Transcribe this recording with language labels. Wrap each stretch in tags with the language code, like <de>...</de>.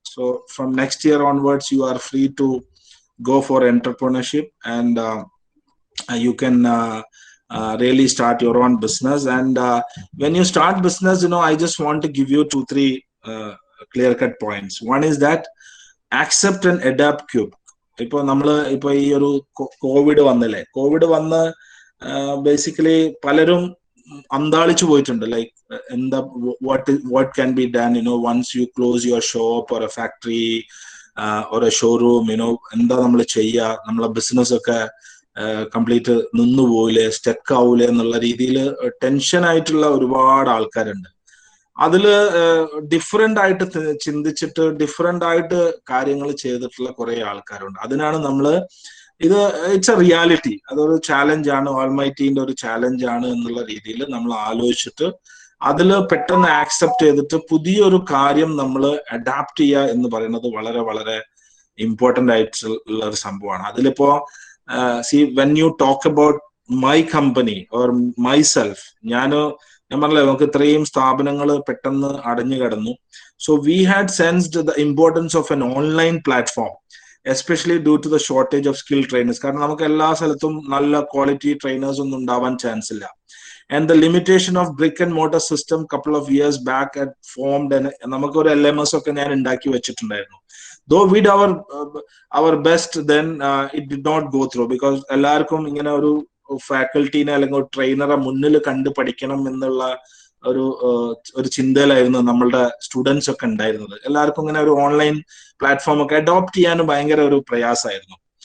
<en>So from next year onwards, you are free to go for entrepreneurship, and you can really start your own business. And when you start business, I just want to give you 2-3 clear cut points. One is that accept and adapt cube.</en> <ml>ഇപ്പൊ ഈ ഒരു Covid വന്നല്ലേ, Covid വന്ന് basically പലരും അന്താളിച്ചു പോയിട്ടുണ്ട്. Like എന്താ</ml> <en>what can be done once you close your shop or a factory or a showroom,</en> <ml>എന്താ നമ്മൾ ചെയ്യുക, നമ്മളെ ബിസിനസ് ഒക്കെ കംപ്ലീറ്റ് നിന്നുപോയില്ലേ, സ്റ്റക്ക് ആവൂലേ എന്നുള്ള രീതിയിൽ ടെൻഷൻ ആയിട്ടുള്ള ഒരുപാട് ആൾക്കാരുണ്ട്. അതില് ഡിഫറെന്റ് ആയിട്ട് ചിന്തിച്ചിട്ട് ഡിഫറെന്റ് ആയിട്ട് കാര്യങ്ങൾ ചെയ്തിട്ടുള്ള കുറെ ആൾക്കാരുണ്ട്. അതിനാണ് നമ്മള്</ml> <en>it's a reality,</en> <ml>അതൊരു ചാലഞ്ച് ആണ്, ഓൾമൈറ്റിന്റെ ഒരു ചാലഞ്ച് ആണ് എന്നുള്ള രീതിയിൽ നമ്മൾ ആലോചിച്ചിട്ട് അതിൽ പെട്ടെന്ന് ആക്സെപ്റ്റ് ചെയ്തിട്ട് പുതിയൊരു കാര്യം നമ്മൾ അഡാപ്റ്റ് ചെയ്യുക എന്ന് പറയുന്നത് വളരെ വളരെ ഇമ്പോർട്ടന്റ് ആയിട്ടുള്ള ഒരു സംഭവമാണ്. അതിലിപ്പോ</ml> <en>when you talk about my company or myself,</en> <ml>ഞാൻ പറഞ്ഞില്ലേ നമുക്ക് ഇത്രയും സ്ഥാപനങ്ങൾ പെട്ടെന്ന് അടഞ്ഞു കിടന്നു.</ml> <en>So we had sensed the importance of an online platform, especially due to the shortage of skilled trainers.</en> <ml>കാരണം നമുക്ക് എല്ലാ സ്ഥലത്തും നല്ല ക്വാളിറ്റി ട്രെയിനേഴ്സ് ഒന്നും ഉണ്ടാവാൻ ചാൻസ് ഇല്ല.</ml> <en>And the limitation of brick and mortar system couple of years back had formed, and</en> <ml>നമുക്ക് ഒരു LMS ഒക്കെ ഞാൻ ഉണ്ടാക്കി വെച്ചിട്ടുണ്ടായിരുന്നു.</ml> <en>Though we did our best, then it did not go through, because</en> <ml>എല്ലാവർക്കും ഇങ്ങനെ ഒരു ഫാക്കൽറ്റീനെ അല്ലെങ്കിൽ ഒരു ട്രെയിനറെ മുന്നിൽ കണ്ട് പഠിക്കണം എന്നുള്ള ഒരു ചിന്തയിലായിരുന്നു നമ്മളുടെ സ്റ്റുഡൻസ് ഒക്കെ ഉണ്ടായിരുന്നത്. എല്ലാവർക്കും ഇങ്ങനെ ഒരു ഓൺലൈൻ പ്ലാറ്റ്ഫോം ഒക്കെ അഡോപ്റ്റ് ചെയ്യാൻ ഭയങ്കര ഒരു പ്രയാസമായിരുന്നു.</ml>